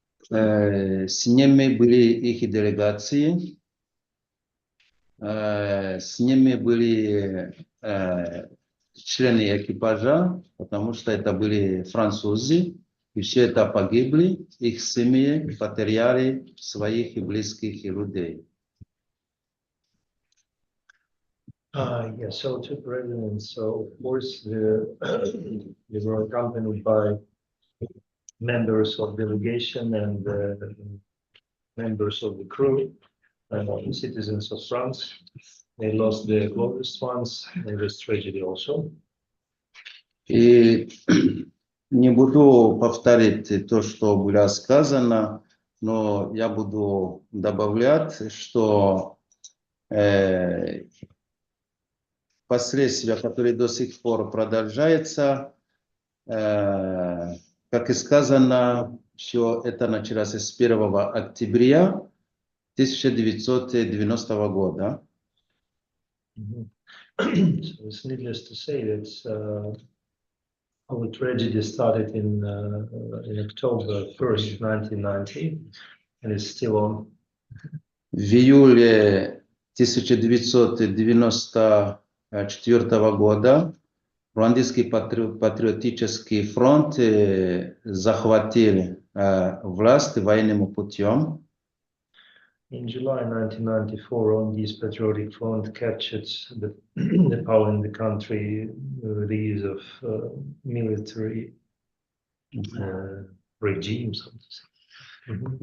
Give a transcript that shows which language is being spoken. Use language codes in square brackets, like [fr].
[ru] С ними были их делегации, с ними были члены экипажа, потому что это были французы, и все это погибли, их семьи потеряли своих близких людей. [en] Yeah, so two presidents, so of course they were accompanied by members of delegation and members of the crew and citizens of France. They lost their closest ones in this tragedy also. [ru] И не буду повторить то, что было сказано, но я буду добавлять, что последствия, которые до сих пор продолжаются, как и сказано, все это началось с 1 октября 1990 года. [en] So it's needless to say that our tragedy started in October 1st, 1990, and it's still on. [ru] В июле 1994 года Руандийский патриотический фронт захватил власть военным путем. [en] In July 1994, on this patriotic front captured the power in the country with the use of military regime, so to say.